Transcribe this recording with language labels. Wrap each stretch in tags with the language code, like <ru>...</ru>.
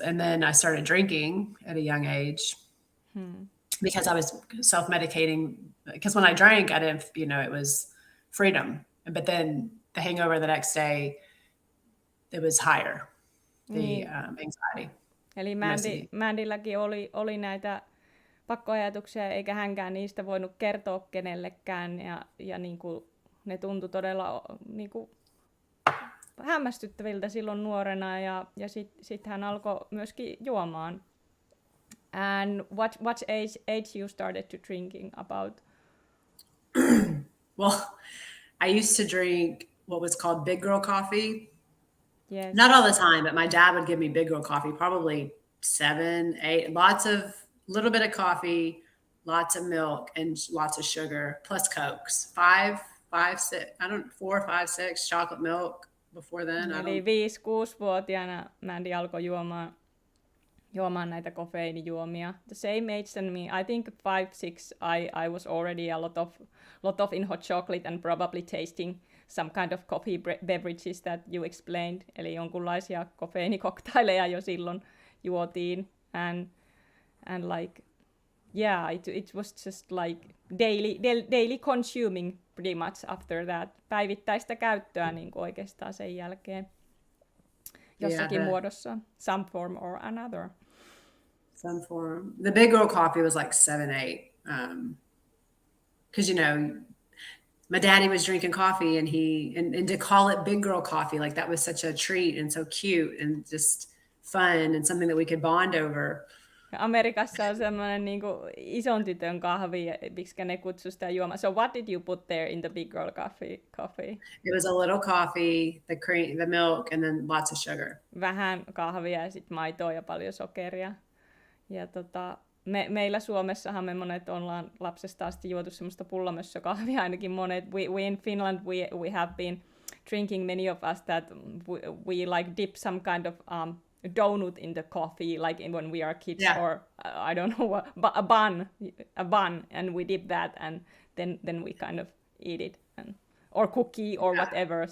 <en>And then I started drinking at a young age because I was self-medicating. Because when I drank, I didn't, it was freedom. But then the hangover the next day, it was higher, the anxiety.</en> <fi>Eli Mandylläkin oli näitä pakkoajatuksia, eikä hänkään niistä voinut kertoa kenellekään. Ja niin kuin, ne tuntui todella niin kuin hämmästyttäviltä silloin nuorena, ja sitten hän alkoi myöskin juomaan.</fi> <en>And what age you started to drinking about? Well, I used to drink what was called big girl coffee. Yes. Not all the time, but my dad would give me big girl coffee, probably 7, 8, little bit of coffee, lots of milk, and lots of sugar, plus Cokes. 4, 5, 6 chocolate milk, before then.</en> <fi>Eli 5-6-vuotiaana Mandy alkoi juomaan näitä kofeiinijuomia.</fi> <en>The same age than me. I think 5-6 I was already a lot of in hot chocolate and probably tasting some kind of coffee beverages that you explained.</en> <fi>Eli jonkunlaisia kofeiinikokaileja jo silloin juotiin.</fi> <en>And like, yeah, it was just like daily consuming pretty much after that.</en> <fi>Päivittäistä käyttöä niin kuin oikeastaan sen jälkeen. Jossakin muodossa,</fi> <en>some form or another. Some form. The big girl coffee was like 7-8. Because, my daddy was drinking coffee and to call it big girl coffee, like that was such a treat and so cute and just fun and something that we could bond over.</en> <fi>Amerikassa on semmoinen niin kuin ison tytön kahvi, miksi ne kutsui sitä juomaan.</fi> <en>So what did you put there in the big girl coffee? It was a little coffee, the cream, the milk, and then lots of sugar.</en> <fi>Vähän kahvia ja sitten maitoa ja paljon sokeria. Ja meillä Suomessahan me monet ollaan lapsesta asti juotu semmoista pullamössökahvia, ainakin monet.</fi> <en>We in Finland we have been drinking, many of us, that we like dip some kind of donut in the coffee, like when we are kids, or I don't know, a bun, and we dip that, and then we kind of eat it, or cookie or whatever.</en>